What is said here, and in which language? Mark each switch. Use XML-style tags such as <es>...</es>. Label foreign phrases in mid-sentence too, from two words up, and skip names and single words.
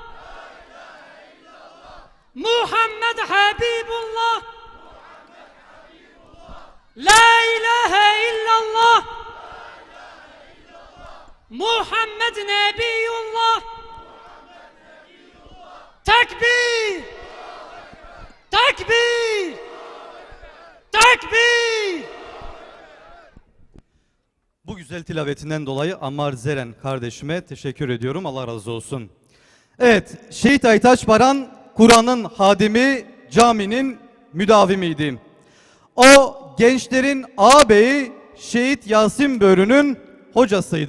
<ar>محمد حبيب الله لا إله إلا الله محمد نبي الله تكبير تكبير تكبير.</ar> <tr>Bu güzel tilavetinden dolayı Ammar Zeren kardeşime teşekkür ediyorum. Allah razı olsun. Evet, Şehit Aytaç Baran Kur'an'ın hadimi, caminin müdavimiydi. O gençlerin ağabeyi Şehit Yasin Börü'nün hocasıydı.</tr>